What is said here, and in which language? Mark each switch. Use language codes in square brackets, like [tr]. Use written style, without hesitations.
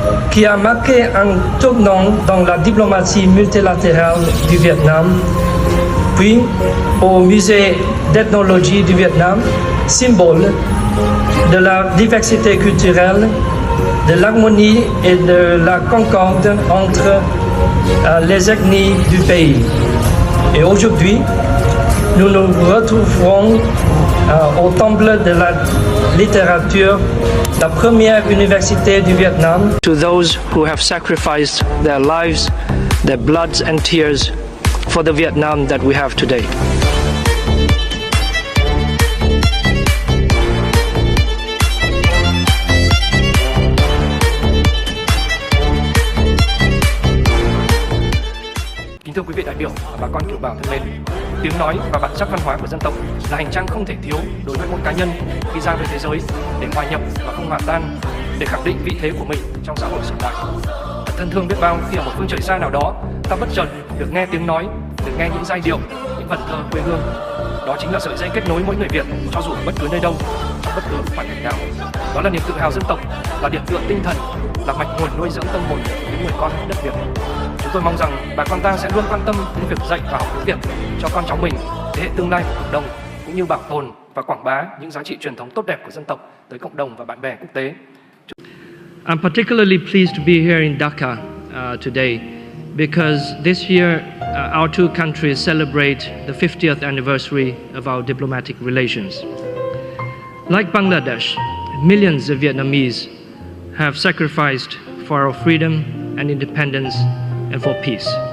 [fr] qui a marqué un tournant dans la diplomatie multilatérale du Vietnam, puis au musée d'ethnologie du Vietnam, symbole de la diversité culturelle, de l'harmonie et de la concorde entre les ethnies du pays. Et aujourd'hui, nous nous retrouverons au Temple de la littérature, la première université du Vietnam. [en] To those who have sacrificed their lives, their bloods and tears for the Vietnam that we have today. [vi] Kính thưa quý vị đại biểu và bà con kiều bào thân mến, tiếng nói và bản sắc văn hóa của dân tộc là hành trang không thể thiếu đối với mỗi cá nhân khi ra với thế giới để hòa nhập và không hòa tan, để khẳng định vị thế của mình trong xã hội hiện đại. Thân thương biết bao khi ở một phương trời xa nào đó, ta bất chợt được nghe tiếng nói, được nghe những giai điệu, những vần thơ quê hương. Đó chính là sợi dây kết nối mỗi người Việt, cho dù ở bất cứ nơi đâu, trong bất cứ hoàn cảnh nào. Đó là niềm tự hào dân tộc, là điểm tựa tinh thần, là mạch nguồn nuôi dưỡng tâm hồn những người con đất Việt. Chúng tôi mong rằng bà con ta sẽ luôn quan tâm đến việc dạy và học tiếng Việt cho con cháu mình, thế hệ tương lai của cộng đồng, cũng như bảo tồn và quảng bá những giá trị truyền thống tốt đẹp của dân tộc tới cộng đồng và bạn bè quốc tế. [en] I'm particularly pleased to be here in Dhaka today because this year our two countries celebrate the 50th anniversary of our diplomatic relations. Like Bangladesh, millions of Vietnamese have sacrificed for our freedom and independence and for peace.